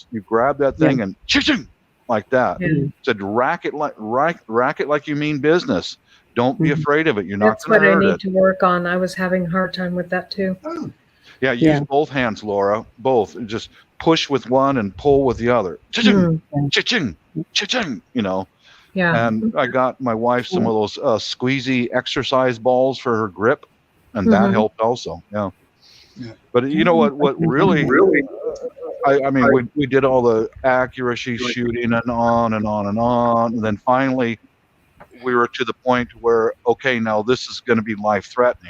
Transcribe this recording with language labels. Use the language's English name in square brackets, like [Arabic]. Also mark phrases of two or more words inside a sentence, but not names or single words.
[English] You grab that thing and ching like that. Yeah. Said, rack it like you mean business. Don't be afraid of it. You're not going to hurt it. That's what I need to work on. I was having a hard time with that too. Yeah, use both hands, Laura. Both. Just push with one and pull with the other. Cha-ching, cha-ching, cha-ching, Yeah. And I got my wife some of those squeezy exercise balls for her grip, and that helped also. Yeah. But you know what really I mean, we did all the accuracy shooting and on and on and on, and then finally we were to the point where, okay, now this is going to be life-threatening.